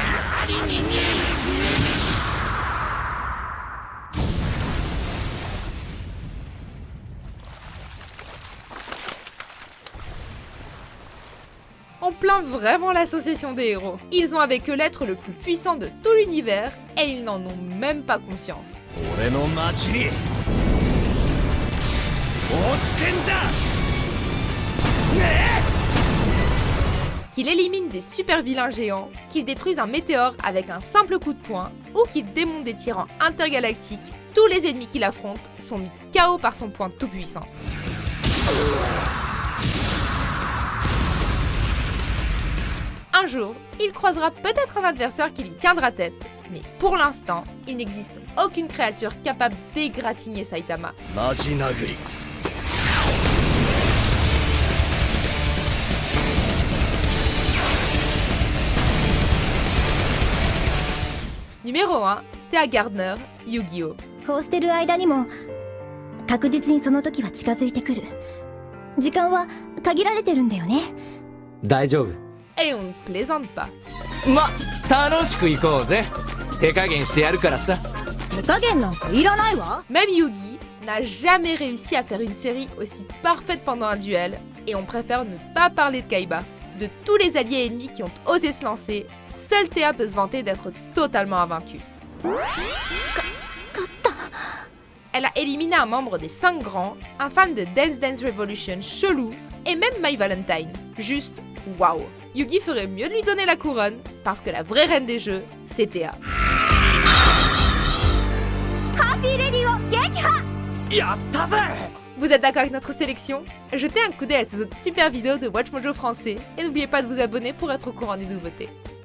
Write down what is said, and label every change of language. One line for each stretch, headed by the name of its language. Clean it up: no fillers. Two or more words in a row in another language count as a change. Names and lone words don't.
French: On plaint vraiment l'association des héros. Ils ont avec eux l'être le plus puissant de tout l'univers et ils n'en ont même pas conscience.
Japanese: 俺の町に落ちてんじゃねえ
French: Qu'il élimine des super vilains géants, qu'il détruise un météore avec un simple coup de poing, ou qu'il démonte des tyrans intergalactiques, tous les ennemis qu'il affronte sont mis KO par son poing tout puissant. Un jour, il croisera peut-être un adversaire qui lui tiendra tête, mais pour l'instant, il n'existe aucune créature capable d'égratigner Saitama.
Japanese: マジ殴り
French: Numéro 1, Thea Gardner, Yu-Gi-Oh!
Japanese: こうしてる間にも確実にその時は近づいてくる。時間は限られてるんだよね。大丈夫。
French: Et on ne plaisante pas.
Japanese: ま、楽しく行こうぜ。手加減してやるからさ。手加減なんかいらないわ。
French: Même Yugi n'a jamais réussi à faire une série aussi parfaite pendant un duel, et on préfère ne pas parler de Kaiba. De tous les alliés ennemis qui ont osé se lancer, seule Thea peut se vanter d'être totalement invaincue. Elle a éliminé un membre des 5 grands, un fan de Dance Dance Revolution chelou, et même My Valentine. Juste waouh. Yugi ferait mieux de lui donner la couronne, parce que la vraie reine des jeux, c'est Thea.
Japanese: ハッピーレディを撃破。やったぜ。
French: Vous êtes d'accord avec notre sélection? Jetez un coup d'œil à ces autres super vidéos de WatchMojo français et n'oubliez pas de vous abonner pour être au courant des nouveautés.